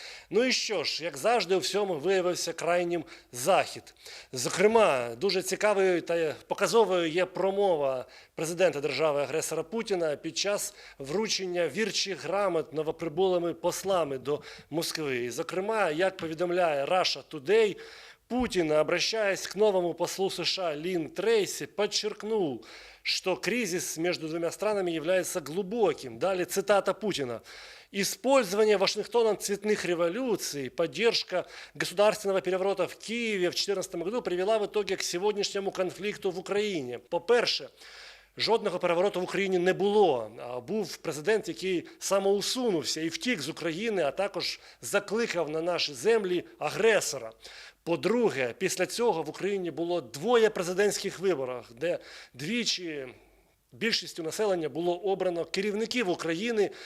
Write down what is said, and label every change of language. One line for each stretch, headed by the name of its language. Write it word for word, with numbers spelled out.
Ukrainian: Ну і що ж, як завжди, у всьому виявився крайнім Захід. Зокрема, дуже цікавою та показовою є промова президента держави-агресора Путіна під час вручення вірчих грамот новоприбулими послами до Москви. І, зокрема, як повідомляє
Russian: Russia Today, Путин, обращаясь к новому послу США Лин Трейси, подчеркнул, что кризис между двумя странами является глубоким. Далее цитата Путина. «Использование Вашингтоном цветных революций, поддержка государственного переворота в Киеве в
Ukrainian: дві тисячі чотирнадцятому
Russian: году привела в итоге к сегодняшнему конфликту в Украине.
Ukrainian: По-перше, жодного перевороту в Україні не було. Був президент, який самоусунувся і втік з України, а також закликав на наші землі агресора. По-друге, після цього в Україні було двоє президентських виборів, де двічі більшістю населення було обрано керівників України.